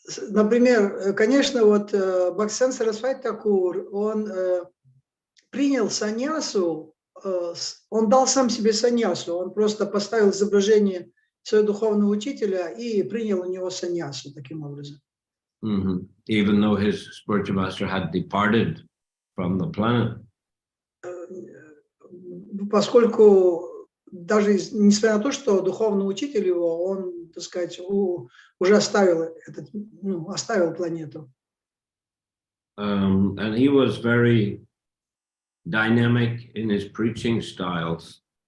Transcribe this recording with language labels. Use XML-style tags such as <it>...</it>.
<ru>Например, конечно, вот Бхактисиданта Сарасвати Тхакур, он принял саньясу, он дал сам себе саньясу, он просто поставил изображение своего духовного учителя и принял у него саньясу таким образом.</ru> <en>Even though his spiritual master had departed from the planet.</en> <ru>Поскольку даже несмотря на то, что духовный учитель его, он, так сказать, уже оставил планету.</ru> <en>And he was very dynamic in his preaching styles.</en>